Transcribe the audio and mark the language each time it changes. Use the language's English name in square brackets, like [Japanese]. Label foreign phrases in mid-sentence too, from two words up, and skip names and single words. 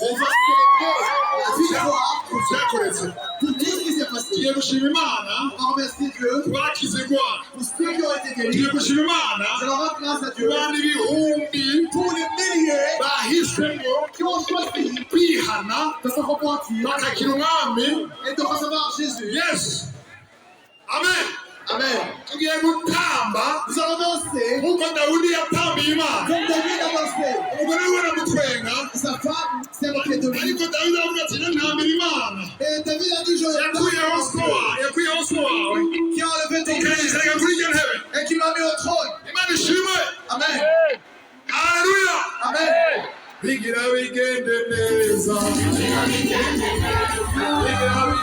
[French] On va célébrer la victoire [Kinyarwanda] byakoretse [French] pour tout ce qui s'est passé. [Kinyarwanda] tugiye gushima imana [French] On va remercier Dieu [Kinyarwanda] twakize indwara [French] pour ceux qui ont été guéris. [Kinyarwanda] tugiye gushima imana [French] Je leur rends grâce à Dieu [Kinyarwanda] abantu ibihumbi [French] pour les milliers [Kinyarwanda] bahisemo [French] qui ont choisi [Kinyarwanda] kwihana [French] de se repentir [Kinyarwanda] bakakira umwami [French] et de recevoir Jésus. [Kinyarwanda] yesu amen [French] Amen. [Kinyarwanda] tugiye gutamba [French] Nous allons danser [Kinyarwanda] nk'uko dawudi yatambiye imana [French] comme David a dansé. [Kinyarwanda] umugore we aramutwenga [French] Sa femme s'est moquée de lui. [Kinyarwanda] ariko dawidi aravuga ati ntambira imana [French] Et David a dit, je [Kinyarwanda] yakuyeho so wawe [French] qui a enlevé ton Christ [Kinyarwanda] ukayisanga kuri iyo ntebe [French] et qui l'a mis au trône. [Kinyarwanda] imana ishimwe [French] Amen. [Kinyarwanda] haleluya [French] Amen. [Kinyarwanda] bigira bigende neza bigira bigende neza bigira